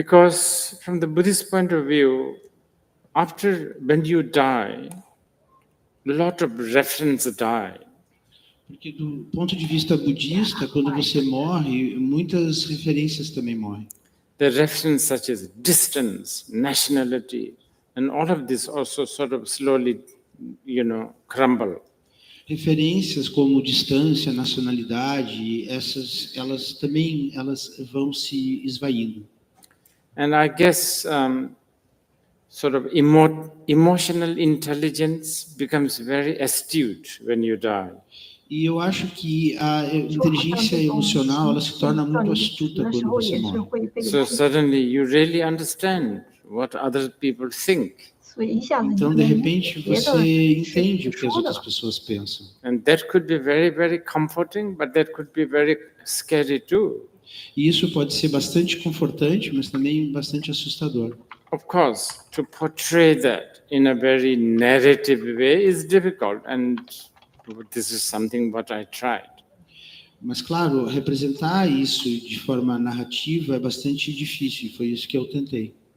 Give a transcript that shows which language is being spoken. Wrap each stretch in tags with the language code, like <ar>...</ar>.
<en>Because from the Buddhist point of view, when you die, a lot of references die.</en> <pt>Porque do ponto de vista budista, quando você morre, muitas referências também morrem.</pt> <en>The references such as distance, nationality, and all of this also sort of slowly, crumble.</en> <pt>Referências como distância, nacionalidade, elas vão se esvaindo.</pt> <en>And I guess sort of emotional intelligence becomes very astute when you die.</en> <pt>E eu acho que a inteligência emocional ela se torna muito astuta quando você morre.</pt> <en>So suddenly you really understand what other people think.</en> <pt>Então, de repente, você entende o que as outras pessoas pensam.</pt> <en>And that could be very, very comforting, but that could be very scary too.</en> <pt>E isso pode ser bastante confortante, mas também bastante assustador.</pt> <en>Of course, to portray that in a very narrative way is difficult, and this is something what I tried.</en> <pt>Mas, claro, representar isso de forma narrativa é bastante difícil, foi isso que eu tentei.</pt>